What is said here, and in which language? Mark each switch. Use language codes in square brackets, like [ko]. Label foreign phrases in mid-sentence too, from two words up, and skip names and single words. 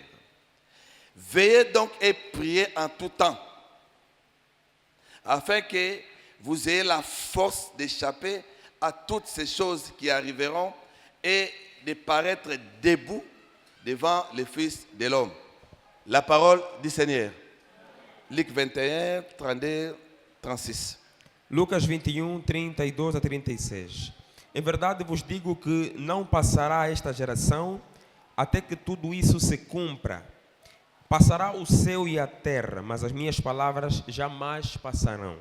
[fr] Veillez donc et priez en tout temps, afin que vous ayez la force d'échapper à toutes ces choses qui arriveront et de paraître debout devant le Fils de l'homme. La parole du Seigneur. Luc 21, 32, 36. [pt] Lucas 21, 32 a 36. Em verdade vos digo que não passará esta geração até que tudo isso se cumpra. Passará o céu e a terra, mas as minhas palavras jamais passarão.